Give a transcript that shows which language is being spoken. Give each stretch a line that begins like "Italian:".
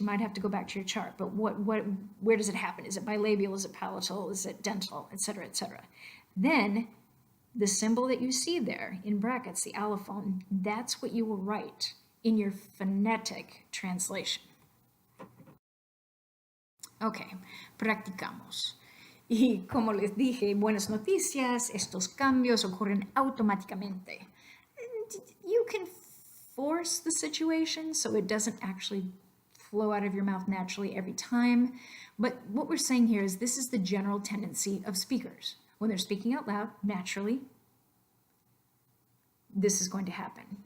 English: You might have to go back to your chart, but where does it happen? Is it bilabial? Is it palatal? Is it dental? Etc., etc. Then the symbol that you see there in brackets, the allophone, that's what you will write in your phonetic translation.
Spanish: Ok, practicamos. Y como les dije, buenas noticias, estos cambios ocurren automáticamente.
English: You can force the situation so it doesn't actually flow out of your mouth naturally every time. But what we're saying here is this is the general tendency of speakers. When they're speaking out loud, naturally, this is going to happen.